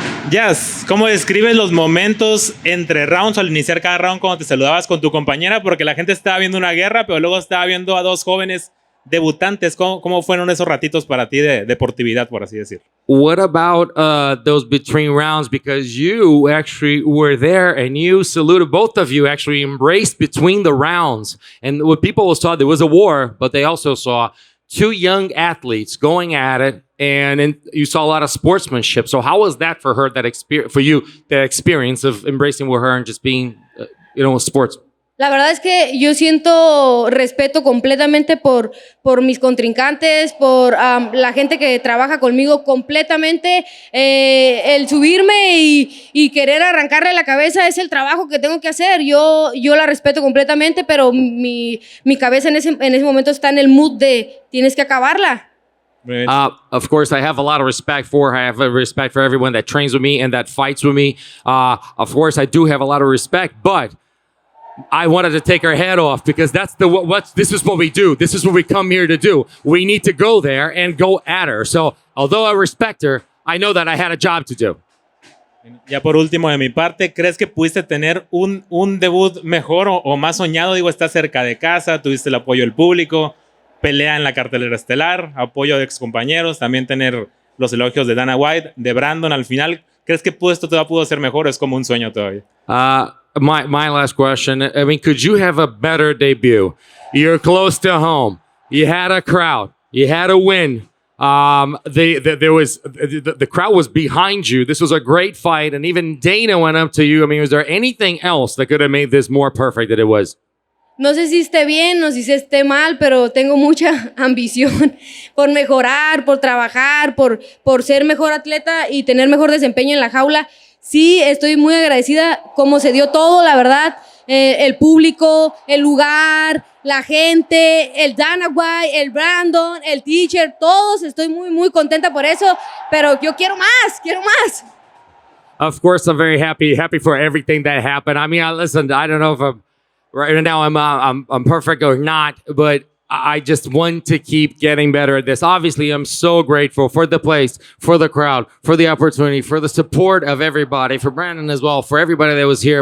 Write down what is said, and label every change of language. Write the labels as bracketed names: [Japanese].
[Spanish] Yas, ¿cómo describes los momentos entre rounds al iniciar cada round cuando te saludabas con tu compañera? Porque la gente estaba viendo una guerra, pero luego estaba viendo a dos jóvenes debutantes. ¿Cómo fueron esos ratitos para ti de deportividad, por así decir? [English] What about those between rounds? Because you actually were there and you saluted, both of you actually embraced between the rounds. And what people saw, there was a war, but they also saw two young athletes going at it, and you saw a lot of sportsmanship. So how was that for her, for you, the experience of embracing with her and just being, sports? [Spanish] La verdad es que yo siento respeto completamente por mis contrincantes, por la gente que trabaja conmigo completamente. El subirme y querer arrancarle la cabeza es el trabajo que tengo que hacer. Yo la respeto completamente, pero mi cabeza en ese momento está en el mood de tienes que acabarla. [English] Of course, I have a lot of respect for her. I have a respect for everyone that trains with me and that fights with me. Of course, I do have a lot of respect, but I wanted to take her head off because this is what we do. This is what we come here to do. We need to go there and go at her. So, although I respect her, I know that I had a job to do. [Spanish] Ya por último, de mi parte, ¿crees que pudiste tener un debut mejor o más soñado? Digo, estás cerca de casa, tuviste el apoyo del público, pelea en la cartelera estelar, apoyo de excompañeros, también tener los elogios de Dana White, de Brandon al final. ¿Crees que esto todavía pudo ser mejor o es como un sueño todavía? [English] My last question. I mean, could you have a better debut? You're close to home. You had a crowd. You had a win. The crowd was behind you. This was a great fight, and even Dana went up to you. I mean, was there anything else that could have made this more perfect than it was? [Spanish] No sé si esté bien o si esté mal, pero tengo mucha ambición por mejorar, por trabajar, por ser mejor atleta y tener mejor desempeño en la jaula. Sí, estoy muy agradecida cómo se dio todo, la verdad. El público, el lugar, la gente, el Dana White, el Brandon, el teacher, todos. Estoy muy, muy contenta por eso, pero yo quiero más. [English] Of course, I'm very happy for everything that happened. I mean, listen, I don't know if right now I'm perfect or not, but I just want to keep getting better at this. Obviously, I'm so grateful for the place, for the crowd, for the opportunity, for the support of everybody, for Brandon as well, for everybody that was here.